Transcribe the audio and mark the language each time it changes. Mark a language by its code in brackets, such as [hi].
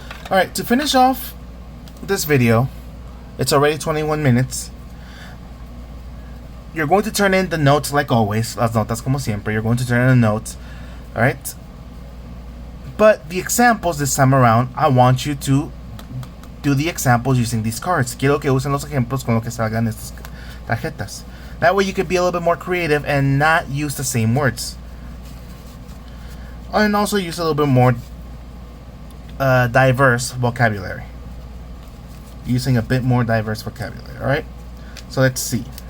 [en] Alright, to finish off this video, it's already 21 minutes. You're going to turn in the notes like always. [es] Las notas como siempre. [en] You're going to turn in the notes. Alright? But the examples this time around, I want you to do the examples using these cards. Quiero que usen los ejemplos con lo que salgan estas tarjetas. That way you can be a little bit more creative and not use the same words. And also use a little bit more diverse vocabulary. Using a bit more diverse vocabulary, alright? So let's see.